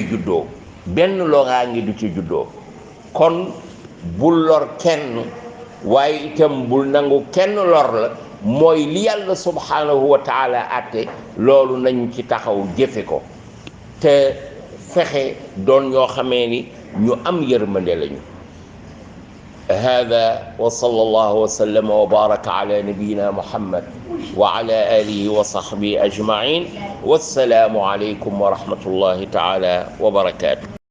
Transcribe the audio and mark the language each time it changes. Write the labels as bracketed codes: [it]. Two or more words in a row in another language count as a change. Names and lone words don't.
[wo] juddoo benn loraange du ci juddoo kon bul lor kenn waaye itam bul nangu kenn lor la mooy li yàlla [ar] سبحانه وتعالى [wo] àtte loolu nañu ci taxaw jëfe ko te fexe doon ñoo xamee ni ñu am yërmande lañu [ar] هذا وصلى الله وسلم وبارك على نبينا محمد وعلى آله وصحبه أجمعين والسلام عليكم ورحمة الله تعالى وبركاته